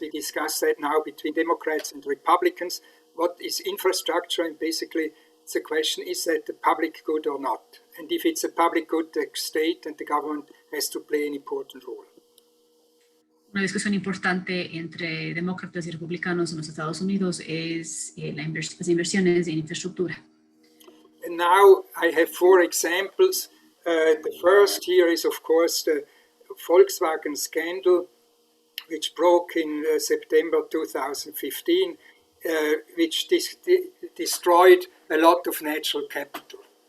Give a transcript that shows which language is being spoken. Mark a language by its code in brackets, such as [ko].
[en] We discuss that now between Democrats and Republicans. What is infrastructure? And basically, the question, is that a public good or not? And if it's a public good, the state and the government has to play an important role. [es] Una discusión importante entre demócratas y republicanos en los Estados Unidos es las inversiones en infraestructura. [en] And now I have 4 examples. The first here is, of course, the Volkswagen scandal, which broke in September 2015, which destroyed a lot of natural capital.